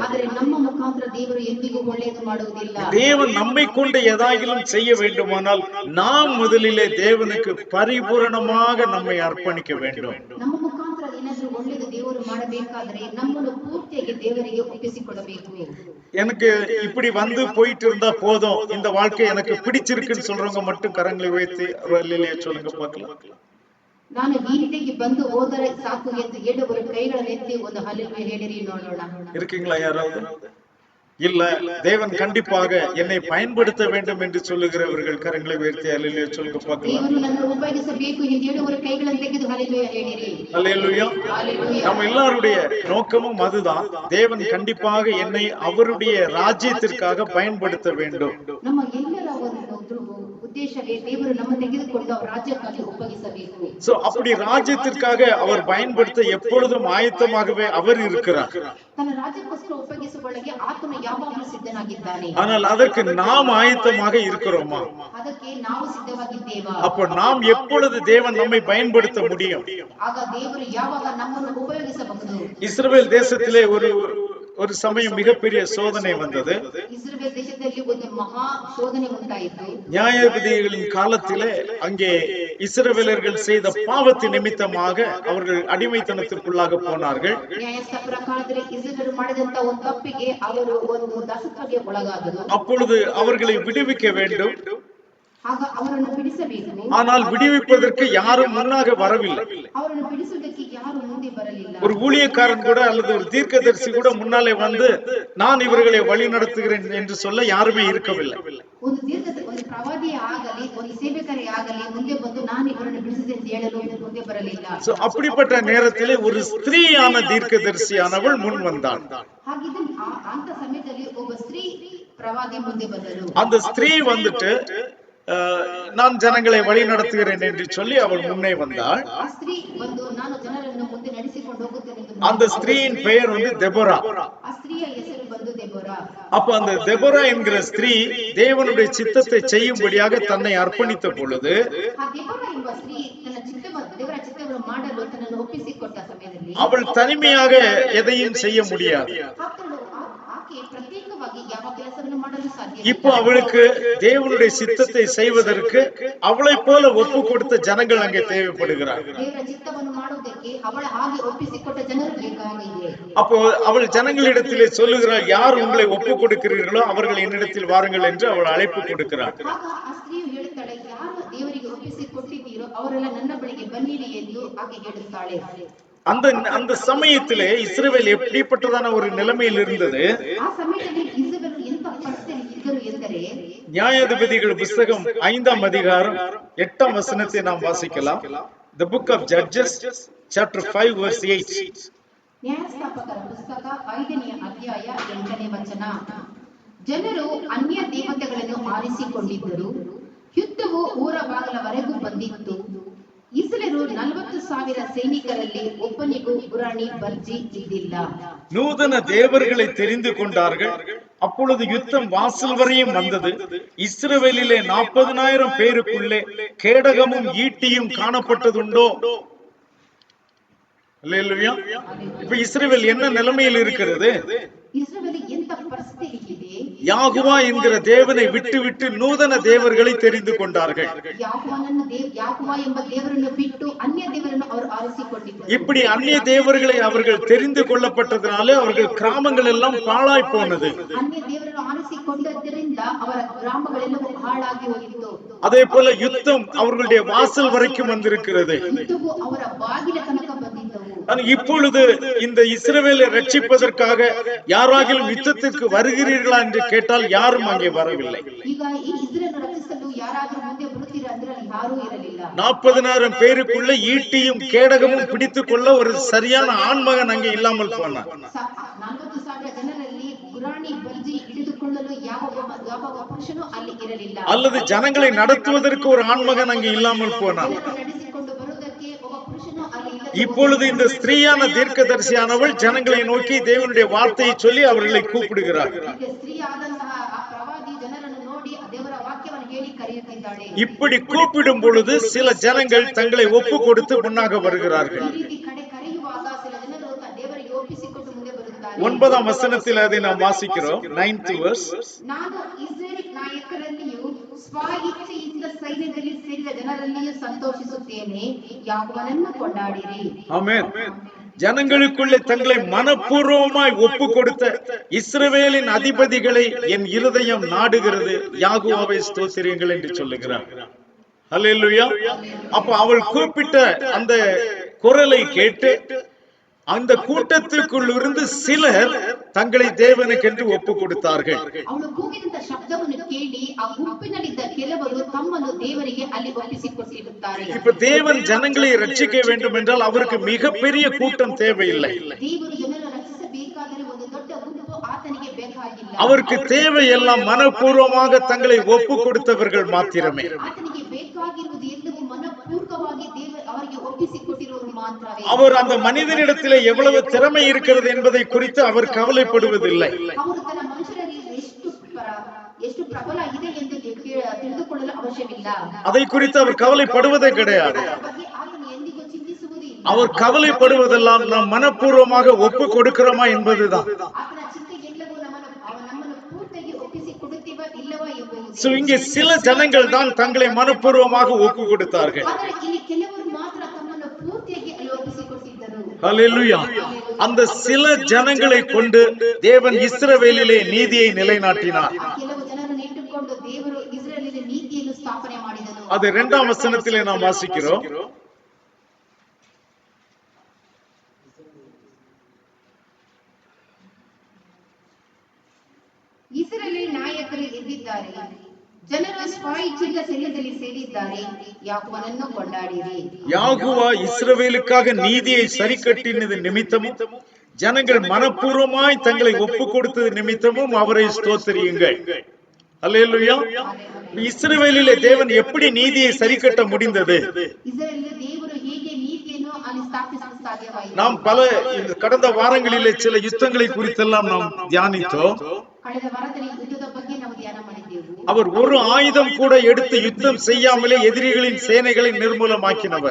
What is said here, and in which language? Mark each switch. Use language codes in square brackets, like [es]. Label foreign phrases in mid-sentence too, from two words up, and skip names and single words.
[kn] ಆದರೆ ನಮ್ಮ ಮುಖಾಂತರ ದೇವರು ಎಂದಿಗೂ ಒಳ್ಳೆಯದು ಮಾಡುವುದಿಲ್ಲ. [ta] தேவன் நம்மை கொண்டு ஏதாயிலும் செய்ய வேண்டுமானால் நாம் முதலிலே தேவனுக்கு பரிபூரணமாக நம்மை அர்ப்பணிக்க வேண்டும். [kn] ನಮ್ಮ ಮುಖಾಂತರ ಏನಾದರೂ ಒಳ್ಳೆಯದು ದೇವರು ಮಾಡಬೇಕಾದರೆ ನಮ್ಮನ್ನು ಪೂರ್ತಿಯಾಗಿ ದೇವರಿಗೆ ಒಪ್ಪಿಸಿಕೊಡಬೇಕು. [ta] எனக்கு இப்படி வந்து போயிட்டு இருந்தா போதும், இந்த வாழ்க்கை எனக்கு பிடிச்சிருக்குன்னு சொல்றவங்க மட்டும் கரங்களை உயர்த்தி சொல்லுங்க பார்க்கலாம். [kn] ನಾನು ಈ ರೀತಿಗೆ ಬಂದು ಹೋದರೆ ಸಾಕು ಎಂದು ಹೇಳುವವರು ಕೈಗಳನ್ನು ಎತ್ತಿ ಒಂದು ಹಲ್ಲೆಲೂಯಾ ಹೇಳಿರಿ ನೋಡೋಣ. [ta] இருக்கீங்களா யாராவது? இல்ல, தேவன் கண்டிப்பாக என்னை பயன்படுத்த வேண்டும் என்று சொல்லுகிறவர்கள் கரங்களை உயர்த்தி அல்லேலூயா சொல்லுங்க பார்க்கலாம். [kn] ದೇವರು ನನ್ನನ್ನು ಉಪಯೋಗಿಸಬೇಕು ಎಂದು ಹೇಳುವವರ ಕೈಗಳನ್ನು ತೆಗೆದು ಹಲ್ಲೆಲೂಯಾ ಹೇಳಿರಿ. [ta] அல்லேலூயா. ஹalleluya. நம்ம எல்லாருடைய நோக்கமும் அதுதான். தேவன் கண்டிப்பாக என்னை அவருடைய ராஜ்யத்திற்காக பயன்படுத்த வேண்டும். [kn] ನಮ್ಮ ಎಲ್ಲರ ಒಂದು ಉದ್ದೇಶವೇ ದೇವರು ನಮ್ಮ ತೆಗೆದುಕೊಂಡು ಅವರ ರಾಜ್ಯಕ್ಕಾಗಿ ಉಪಯೋಗಿಸಬೇಕು. [ta] சோ அப்படி ராஜ்யத்திற்காக அவர் பயன்படுத்த எப்பொழுதும் ஆயத்தமாகவே அவர் இருக்கிறார். [kn] ತನ್ನ ರಾಜ್ಯಕ್ಕೋಸ್ಕರ ಉಪಯೋಗಿಸಿಕೊಳ್ಳಕ್ಕೆ ಆತನು ಯಾವಾಗಲೂ ಸಿದ್ಧನಾಗಿದ್ದಾನೆ. [ta] ஆனால் அதற்கு நாம் ஆயத்தமாக இருக்கிறோமா? [kn] ಅದಕ್ಕೆ ನಾವು ಸಿದ್ಧವಾಗಿದ್ದೇವಾ? [ta] அப்ப நாம் எப்பொழுது தேவன் நம்மை பயன்படுத்த முடியும்? [kn] ಆಗ ದೇವರು ಯಾವಾಗ ನಮ್ಮನ್ನು ಉಪಯೋಗಿಸಬಹುದು? [ta] இஸ்ரவேல் தேசத்திலே ஒரு சமயம் மிகப்பெரிய சோதனை வந்தது. [kn] இஸ்ரவேல் தேசದಲ್ಲಿ ಒಂದು ಮಹಾ ಶೋಧನೆ ಉಂಟಾಯಿತು. [ta] நியாயாதிபதிகளின் காலத்திலே அங்கே இஸ்ரவேலர்கள் செய்த பாவத்தின் நிமித்தமாக அவர்கள் அடிமைத்தனத்திற்குள்ளாக போனார்கள். [kn] ನ್ಯಾಯಸ್ಥಾಪರ ಕಾಲದಲ್ಲಿ ಇಸ್ರೇಲರು ಮಾಡಿದಂತ ಒಂದು ತಪ್ಪಿಗೆ ಅವರು ಒಂದು ದಾಸತ್ವಕ್ಕೆ ಒಳಗಾದರು. [ta] அப்பொழுது அவர்களை விடுவிக்க வேண்டும். [kn] ಆಗ ಅವರನ್ನು ಬಿಡಿಸಬೇಕು. [ta] ஆனால் விடுவிப்பதற்கு யாரும் முன்னாக வரவில்லை. [kn] ಅವರನ್ನು ಬಿಡಿಸುವುದಕ್ಕೆ ಯಾರು ಮುಂದೆ ಬರಲಿಲ್ಲ. [ta] ஒரு ஊழியக்காரன் கூட அல்லது ஒரு தீர்க்கதரிசி கூட முன்னாலே வந்து நான் இவர்களை வழி நடத்துகிறேன் என்று சொல்ல யாருமே இருக்கவில்லை. [kn] ಒಂದು ಪ್ರವಾದಿಯೇ ಆಗಲಿ ಒಂದು ಸೇವಕರೇ ಆಗಲಿ ಮುಂದೆ ಬಂದು ನಾನು ಇವರನ್ನು ಬಿಡಿಸಿದೆ ಅಂತ ಹೇಳಲು ಮುಂದೆ ಬರಲಿಲ್ಲ. [ta] சோ அப்படிப்பட்ட நேரத்திலே ஒரு ஸ்திரீயான தீர்க்கதரிசியானவள் முன் வந்தாள். [kn] ಹಾಗಿದ್ರೆ ಅಂತ ಸಮಯದಲ್ಲಿ ಒಬ್ಬ ಸ್ತ್ರೀ ಪ್ರವಾದಿ ಮುಂದೆ ಬಂದಳು. [ta] அந்த ஸ்திரீ வந்துட்டு நான் ஜனங்களை வழி நடத்துகிறேன் என்று சொல்லி அவள் முன்னே வந்தாள். [kn] ಆ ಸ್ತ್ರೀ ಬಂದು ನಾನು ಜನರನ್ನು ಮುಂದೆ ನಡೆಸಿಕೊಂಡು ಹೋಗುತ್ತೇನೆ ಎಂದು [ta] அந்த ஸ்திரீயின் பெயர் வந்து தெபோரா. [kn] ಆ ಸ್ತ್ರೀಯ ಹೆಸರು ಬಂದು ದೆಬೋರಾ. [ta] அப்ப அந்த தெபோரா என்கிற ஸ்திரீ தேவனுடைய சித்தத்தை செய்யும்படியாக தன்னை அர்ப்பணித்த பொழுது [kn] ಆ ದೆಬೋರಾ ಎಂಬ ಸ್ತ್ರೀ ತನ್ನ ದೇವರ ಚಿತ್ತವನ್ನು ಮಾಡಲು ತನ್ನನ್ನು ಒಪ್ಪಿಸಿಕೊಟ್ಟ ಸಮಯದಲ್ಲಿ [ta] அவள் தனிமையாக எதையும் செய்ய முடியாது. [kn] ಆಕೆ ಪ್ರತ್ಯೇಕವಾಗಿ ಯಾವ ಕೆಲಸವನ್ನು ಮಾಡಲು ಸಾಧ್ಯ. [ta] இப்போ அவளுக்கு தேவனுடைய சித்தத்தை செய்வதற்கு அவளை போல ஒப்பு கொடுத்த ஜனங்கள் அங்கே தேவைப்படுகிறார்கள். [kn] ದೇವರ ಚಿತ್ತವನ್ನು ಮಾಡುವುದಕ್ಕೆ ಅವಳ ಹಾಗೆ ಒಪ್ಪಿಸಿಕೊಟ್ಟ ಜನರು ಬೇಕಾಗಿದೆ. [ta] அப்போ அவள் ஜனங்களிடத்திலே சொல்லுகிறாள், யார் உங்களை ஒப்பு கொடுக்கிறீர்களோ அவர்கள் என்னிடத்தில் வாருங்கள் என்று அவள் அழைப்பு கொடுக்கிறாள். [kn] ಆಗ ಆ ಸ್ತ್ರೀಯು ಹೇಳುತ್ತಾಳೆ, ಯಾರು ದೇವರಿಗೆ ಒಪ್ಪಿಸಿಕೊಟ್ಟಿದ್ದೀರೋ ಅವರೆಲ್ಲ ನನ್ನ ಬಳಿಗೆ ಬನ್ನಿರಿ ಎಂದು ಆಕೆ ಹೇಳುತ್ತಾಳೆ. [ta] அந்த சமயத்திலே இஸ்ரவேல் எப்படிப்பட்டதான ஒரு நிலைமையில் இருந்தது? [kn] ಆ ಸಮಯದಲ್ಲಿ ಇಸ್ರಾಯೇಲರು ಎಂತ ಪರಿಸ್ಥಿತಿಯಲ್ಲಿ ಇದ್ದರು ಎಂದರೆ [ta] நியாயாதிபதிகள் புத்தகம் 5ஆம் அதிகாரம் 8ஆம் வசனத்தை நாம் வாசிக்கலாம். [en] The book of Judges chapter 5 verse 8. [kn] ನ್ಯಾಯಸ್ಥಾಪಕರ ಪುಸ್ತಕ 5ನೇ ಅಧ್ಯಾಯ 8ನೇ ವಚನ. ಜನರು ಅನ್ಯ ದೇವತೆಗಳನ್ನು ಆರಿಸಿಕೊಂಡಿದ್ದರು. ಯುದ್ಧವು ಊರ ಬಾಗಿಲವರೆಗೂ ಬಂದಿತ್ತು. ಇಸ್ರಾಯೇಲರು 40,000 ಸೈನಿಕರಲ್ಲಿ ಒಬ್ಬನಿಗೂ ಗುರಾಣಿ ಬರ್ಜಿ ಇದ್ದಿಲ್ಲ. [ta] நூதன தேவர்களை தெரிந்து கொண்டார்கள். அப்பொழுது யுத்தம் வாசல் வரையும் வந்தது. இஸ்ரவேலிலே 40,000 பேருக்குள்ளே கேடகமும் ஈட்டியும் காணப்பட்டதுண்டோ? அல்லேலூயா. இப்ப இஸ்ரவேல் என்ன நிலைமையில் இருக்கிறது? [kn] இஸ்ரவேல் எந்த ಪರಿಸ್ಥಿತಿಯಲ್ಲಿ ಇದೆ? [ta] யாகுவா என்கிற தேவனை விட்டு நூதன தேவர்களை தெரிந்து கொண்டார்கள். [kn] யாகுவா ಎಂಬ ದೇವರನ್ನು ಬಿಟ್ಟು ಅನ್ಯ ದೇವರನ್ನು ಅವರು ಆರಿಸಿಕೊಂಡಿದ್ದರು. [ta] இப்படி அந்நிய தேவர்களை அவர்கள் தெரிந்து கொள்ளப்பட்டதனாலே அவர்கள் கிராமங்கள் எல்லாம் பாழாய் போனது. [kn] ಅನ್ಯ ದೇವರನ್ನು ಆರಿಸಿಕೊಂಡದ್ದರಿಂದ ಅವರ ಗ್ರಾಮಗಳೆಲ್ಲವೂ ಹಾಳಾಗಿ ಹೋಗಿತ್ತು. [ta] அதே போல யுத்தம் அவர்களுடைய வாசல் வரைக்கும் வந்திருக்கிறது. [kn] ಯುದ್ಧವು ಅವರ ಬಾಗಿಲ ತನಕ ಬಂದಿದ್ದವು. [ta] இப்பொழுது இந்த இஸ்ரவேலை ரட்சிப்பதற்காக யாராகிலும் யுத்தத்திற்கு வருகிறீர்களா என்று கேட்டால் யாரும் அங்கே வரவில்லை. [kn] ಈಗ ಈ ಇಸ್ರಾಯೇಲನ್ನು ರಕ್ಷಿಸಲು ಯಾರಾದರೂ ಮುಂದೆ ಬರುತ್ತೀರಾ ಅಂದ್ರೆ ಯಾರೂ ಇರಲಿಲ್ಲ. [ta] 40,000 பேருக்குள்ள ஈட்டியும் கேடகமும் பிடித்துக் கொள்ள ஒரு சரியான ஆண்மகன் அங்கே இல்லாமல் போனான். [kn] 40,000 ಜನರಲ್ಲಿ ಗುರಾಣಿ ಬರ್ಜಿ ಹಿಡಿದುಕೊಳ್ಳಲು ಯಾವ ಪುರುಷನೂ ಅಲ್ಲಿ ಇರಲಿಲ್ಲ. [ta] அல்லது ஜனங்களை நடத்துவதற்கு ஒரு ஆண்மகன் அங்கே இல்லாமல் போனான். [kn] ನಡೆಸಿಕೊಂಡು ಬರುವುದಕ್ಕೆ ಒಬ್ಬ ಪುರುಷನೂ ಅಲ್ಲಿ ಇಲ್ಲ. [ta] இப்பொழுது இந்த ஸ்திரீயான தீர்க்கதரிசியானவள் ஜனங்களை நோக்கி தேவனுடைய வார்த்தையை சொல்லி அவர்களை கூப்பிடுகிறார். [kn] ಸ್ತ್ರೀಯಾದಂತಹ ಆ ಪ್ರವಾದಿ ಜನರನ್ನು ನೋಡಿ ದೇವರ ವಾಕ್ಯವನ್ನು ಹೇಳಿ ಕರೆಯುತ್ತಿದ್ದಾಳೆ. [ta] இப்படி கூப்பிடும் பொழுது சில ஜனங்கள் தங்களை ஒப்பு கொடுத்து முன்னாக வருகிறார்கள். [kn] ಈ ರೀತಿ ಕರೆಯುವಾಗ ಸಿಲ ಜನರು ದೇವರಿಗೆ ಒಪ್ಪಿಸಿಕೊಟ್ಟು ಮುಂದೆ ಬರುತ್ತಾರೆ. [ta] 9ஆம் வசனத்தில் அதை நாம் வாசிக்கிறோம். [en] 9th verse. [kn] ನಾನು ಇಸ್ರಾಯೇಲ್ ನಾಯಕರಲ್ಲಿಯೂ ಸ್ವ ಇಚ್ಛೆಯಿಂದ ಸೈನ್ಯದಲ್ಲಿ ಸೇರಿದ ಜನರಲ್ಲಿಯೂ ಸಂತೋಷಿಸುತ್ತೇನೆ. ಯಾಕೋಬನನ್ನು ಕೊಂಡಾಡಿರಿ. [ta] ஆமென். ஜனங்களுக்குள்ளே தங்களை மனப்பூர்வமாய் ஒப்பு கொடுத்த இஸ்ரவேலின் அதிபதிகளை என் இருதயம் நாடுகிறது. யாகோவாவை ஸ்தோத்திரியுங்கள் என்று சொல்லுகிறார். அல்லேலூயா. அப்ப அவள் கூப்பிட்ட அந்த குரலை கேட்டு அந்த கூட்டத்திற்குள் இருந்து சிலர் தங்களை தேவனுக்கென்று ஒப்பு கொடுத்தார்கள். [kn] ಅವಳು ಕೂಗಿದಂತ ಶಬ್ದವನ್ನು ಕೇಳಿ ಆ ಗುಂಪಿನಲ್ಲಿದ್ದ ಕೆಲವರು ತಮ್ಮನ್ನು ದೇವರಿಗೆ ಅಲ್ಲಿ ಒಪ್ಪಿಸಿಕೊಟ್ಟಿರುತ್ತಾರೆ. [ta] இப்ப தேவன் ஜனங்களை ரட்சிக்க வேண்டும் என்றால் அவருக்கு மிகப்பெரிய கூட்டம் தேவையில்லை. [kn] ದೇವರು ಜನರನ್ನು ರಕ್ಷಿಸಬೇಕಾದರೆ ಒಂದು ದೊಡ್ಡ ಗುಂಪು ಆತನಿಗೆ ಬೇಕಾಗಿಲ್ಲ. [ta] அவருக்கு தேவையெல்லாம் மனப்பூர்வமாக தங்களை ஒப்பு கொடுத்தவர்கள் மாத்திரமே. [kn] ಆತನಿಗೆ ಬೇಕಾಗಿರುವುದು ಎಲ್ಲವೂ ಮನಪೂರ್ವಕವಾಗಿ ದೇವರು ಅವರಿಗೆ ಒಪ್ಪಿಸಿಕೊಟ್ಟಿರುವವರು ಮಾತ್ರವೇ. [ta] அவர் அந்த மனிதனிடத்திலே எவ்வளவு திறமை இருக்கிறது என்பதை குறித்து அவர் கவலைப்படுவதில்லை. [kn] ಅವರು ತನ್ನ ಮನುಷ್ಯರಲ್ಲಿ ಎಷ್ಟು ಪ್ರಬಲ ಇದೆ ಎಂದು ತಿಳಿದುಕೊಳ್ಳಲು ಅವಶ್ಯವಿಲ್ಲ. [ta] அதை குறித்து அவர் கவலைப்படுவதே கிடையாது. [kn] ಆತನು ಎಂದಿಗೂ ಚಿಂತಿಸುವುದು ಇಲ್ಲ. [ta] அவர் கவலைப்படுவதெல்லாம் நாம் மனப்பூர்வமாக ஒப்பு கொடுக்கிறோமா என்பதுதான். [kn] ಆತನ ಚಿಂತೆ ಎಲ್ಲವೂ ನಮ್ಮನ್ನು ಪೂರ್ತಿಯಾಗಿ ಒಪ್ಪಿಸಿಕೊಡುತ್ತೇವಾ ಇಲ್ಲವಾ ಎಂಬುದು. [ta] சோ இங்கே சில ஜனங்கள் தான் தங்களை மனப்பூர்வமாக ஒப்பு கொடுத்தார்கள். [kn] ಆದರೆ ಇಲ್ಲಿ ಕೆಲವರು ಮಾತ್ರ ತಮ್ಮನ್ನು ಪೂರ್ತಿಯಾಗಿ ಅಲ್ಲಿ ಒಪ್ಪಿಸಿಕೊಟ್ಟಿದ್ದರು. [ta] ஹல்லேலூயா. அந்த சில ஜனங்களை கொண்டு தேவன் இஸ்ரவேலிலே நீதியை நிலைநாட்டினார். [kn] ಕೆಲವು ಜನರನ್ನು ಇಟ್ಟುಕೊಂಡು ದೇವರು ಇಸ್ರಾಯೇಲಿನ ನೀತಿಯನ್ನು ಸ್ಥಾಪನೆ ಮಾಡಿದನು. [ta] அது 2ஆம் வசனத்திலே நாம் வாசிக்கிறோம். [kn] ಇಸ್ರಾಯೇಲ್ ನಾಯಕರು ಎದ್ದಿದ್ದಾರೆ, ಜನರು ಸ್ವಇಚ್ಛೆಯಿಂದ ಸೆರೆಯಲ್ಲಿ ಸೇರಿದ್ದಾರೆ, ಯಾಕೋಬನನ್ನು ಕೊಂಡಾಡಿರಿ. [ta] யாகுவா இஸ்ரவேலுக்காக நீதியை சரி கட்டினது நிமித்தமும் ஜனங்கள் மனப்பூர்வமாய் தங்களை ஒப்பு கொடுத்தது நிமித்தமும் அவரை ஸ்தோத்திரியுங்கள். அல்லேலூயா. இஸ்ரவேலிலே தேவன் எப்படி நீதியை சரி கட்ட முடிந்தது? [kn] ಇಸ್ರಾಯೇಲ್ ದೇವರು ಹೇಗೆ ನೀತಿಯನ್ನು ಅಲ್ಲಿ ಸ್ಥಾಪಿಸಲು ಸಾಧ್ಯವಾಯಿತು? [ta] நாம் பல கடந்த வாரங்களிலே சில யுத்தங்களை குறித்தெல்லாம் நாம் தியானித்தோம். [kn] ಕಳೆದ ವಾರದಲ್ಲಿ ಯುದ್ಧದ ಬಗ್ಗೆ ನಾವು ಧ್ಯಾನ ಮಾಡಿದ್ದೆವು. [ta] அவர் ஒரு ஆயுதம் கூட எடுத்து யுத்தம் செய்யாமலே எதிரிகளின் சேனைகளை நிர்மூலமாக்கினவர்.